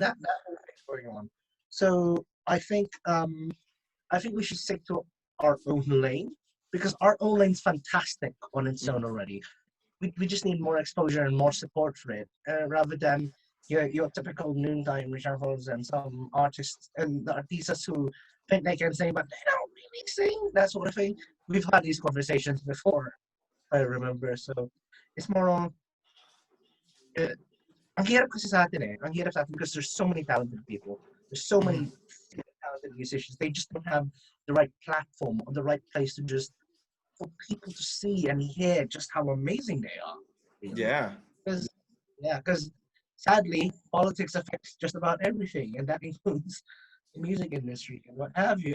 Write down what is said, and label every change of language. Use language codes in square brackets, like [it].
[en] that whole thing's going on. So I think we should stick to our own lane because our own lane's fantastic on its own already. We just need more exposure and more support for it rather than your typical noontime reshuffles and some artists and the artistas who think they can sing but they don't really sing, that sort of thing. We've had these conversations before, I remember. So it's more on uh, [tl] ang hirap kasi sa atin eh. Ang hirap sa atin [en] because there's so many talented people. There's so many talented musicians. They just don't have the right platform or the right place to just for people to see and hear just how amazing they are. Really, Yeah. because because sadly politics affects just about everything, and that includes the music industry and what have you.